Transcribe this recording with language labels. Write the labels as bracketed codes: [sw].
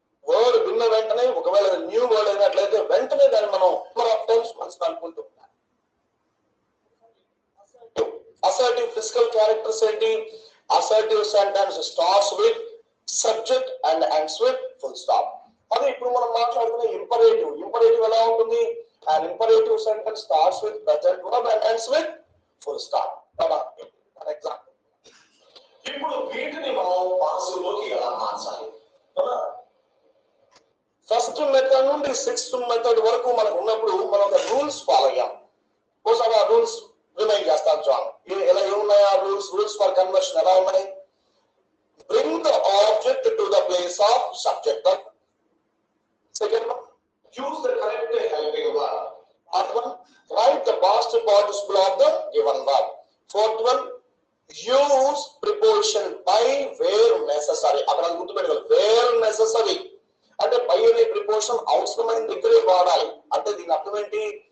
[te] Word విన్న వెంటనే, ఒకవేళ న్యూ వర్డ్ అయినట్లయితే వెంటనే దాన్ని మనం మనసు అనుకుంటూ ఉండాలి. [en] Assertive physical characters ఏంటి? Assertive sentence starts with subject and ends with full stop. [te] అదే ఇప్పుడు మనం మాట్లాడుకునే ఇంపరేటివ్. ఇంపరేటివ్ ఎలా ఉంటుంది? [en] an imperative sentence starts with present verb and ends with full stop. For example [te] ఇప్పుడు వీటిని మనం పాసివ్ లోకి ఎలా మార్చాలి? ఫస్ట్ మెథడ్ నుండి సిక్స్త్ మెథడ్ వరకు మనకు ఉన్నప్పుడు మనం రూల్స్ ఫాలో అయ్యాం. ఒకసారి ఆ రూల్స్ రిమైండ్ చేస్తాను చూడండి. ఎలా ఏమున్నాయి ఆ రూల్స్? [en] rules for conversion [te] ఎలా ఉన్నాయి? [en] bring the object to the place of subject. Second one, use the correct helping verb. Third one, write the past participle of the given verb. Fourth one, use preposition by where necessary. [te] అక్కడ గుర్తుపెట్టుకోవాలి, [en] where necessary [te] అంటే by అనే preposition అవసరమైన దగ్గరే వాడాలి. అంటే దీని అర్థం ఏంటి?